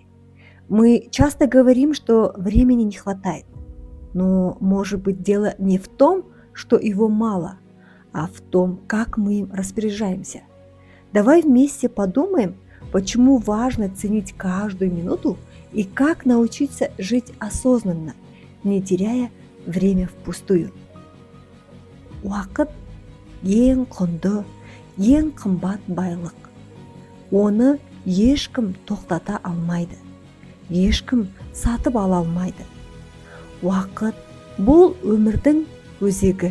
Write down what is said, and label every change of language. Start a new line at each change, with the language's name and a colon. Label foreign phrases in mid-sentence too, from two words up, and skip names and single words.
Russian: Мы часто говорим, что времени не хватает, но может быть дело не в том, что его мало, а в том, как мы им распоряжаемся. Давай вместе подумаем, почему важно ценить каждую минуту и как научиться жить осознанно, не теряя время впустую.
Kazakh: Уақыт ең құнды, ең қымбат байлық. Оны ешкім тоқтата алмайды, ешкім сатып ала алмайды. Уақыт бұл өмірдің өзегі.